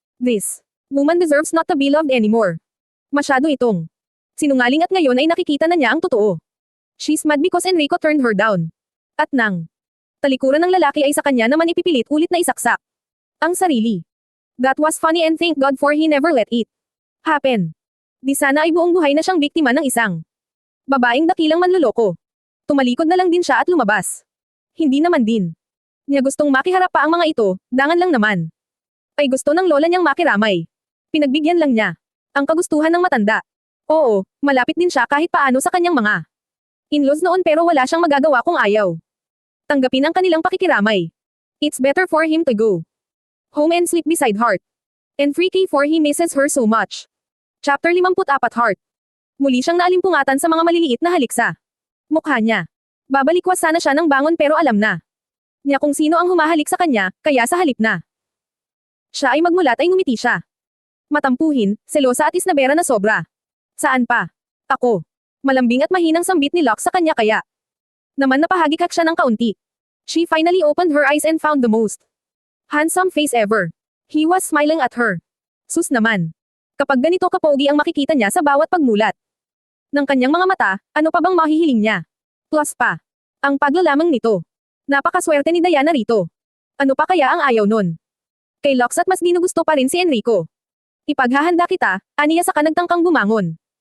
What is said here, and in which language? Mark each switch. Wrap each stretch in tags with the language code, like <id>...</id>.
<en>This woman deserves not to be loved anymore.</en> <tl>Masyado itong sinungaling at ngayon ay nakikita na niya ang totoo.</tl> <en>She's mad because Enrico turned her down.</en> <tl>At nang talikuran ng lalaki ay sa kanya naman ipipilit ulit na isaksak ang sarili.</tl> <en>That was funny and thank God for he never let it happen.</en> <tl>Di sana ay buong buhay na siyang biktima ng isang babaeng dakilang manloloko. Tumalikod na lang din siya at lumabas. Hindi naman din niya gustong makiharap pa ang mga ito, dangan lang naman. Ay gusto ng lola niyang makiramay. Pinagbigyan lang niya ang kagustuhan ng matanda. Oo, malapit din siya kahit paano sa kanyang mga in-laws noon pero wala siyang magagawa kung ayaw tanggapin ang kanilang pakikiramay.</tl> <en>It's better for him to go home and sleep beside Heart. And freaky for he misses her so much. Chapter 54 Heart.</en> <tl>Muli siyang naalimpungatan sa mga maliliit na halik sa mukha niya. Babalikwas sana siya ng bangon pero alam na niya kung sino ang humahalik sa kanya, kaya sa halip na siya ay magmulat ay ngumiti siya. Matampuhin, selosa at isnabera na sobra. Saan pa? Ako. Malambing at mahinang sambit ni Locke sa kanya kaya naman napahagikak siya ng kaunti.</tl> <en>She finally opened her eyes and found the most handsome face ever. He was smiling at her.</en> <tl>Sus naman. Kapag ganito kapogi ang makikita niya sa bawat pagmulat ng kanyang mga mata, ano pa bang mahihiling niya? Plus pa, ang paglalamang nito. Napakaswerte ni Diana rito. Ano pa kaya ang ayaw nun? Kay Locks at mas ginugusto pa rin si Enrico. Ipaghahanda kita, aniya sa kanagtangkang bumangon.</tl>